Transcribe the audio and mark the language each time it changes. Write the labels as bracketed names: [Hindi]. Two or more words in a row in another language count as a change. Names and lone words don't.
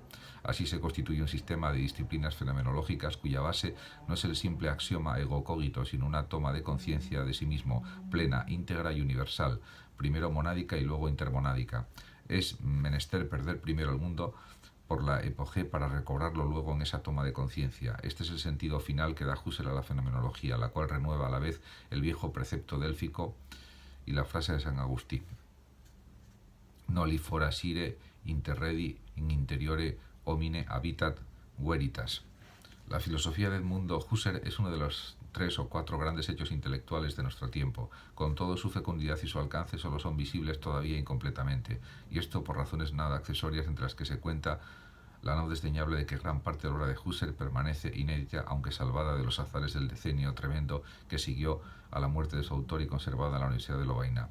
[Spanish] Así se constituye un sistema de disciplinas fenomenológicas cuya base no es el simple axioma [Latin] ego cogito, [Spanish] sino una toma de conciencia de sí mismo, plena, íntegra y universal, primero monádica y luego intermonádica. Es menester perder primero el mundo por la epogé para recobrarlo luego en esa toma de conciencia. Este es el sentido final que da Husserl a la fenomenología, la cual renueva a la vez el viejo precepto délfico y la frase de San Agustín: [Latin] noli forasire interredi in interiore homine habitat veritas. [Spanish] La filosofía del mundo Husserl es uno de los 3 o 4 grandes hechos intelectuales de nuestro tiempo. Con todo, su fecundidad y su alcance solo son visibles todavía incompletamente, y esto por razones nada accesorias, entre las que se cuenta la no desdeñable de que gran parte de la obra de Husserl permanece inédita, aunque salvada de los azares del decenio tremendo que siguió a la muerte de su autor y conservada en la Universidad de Lovaina.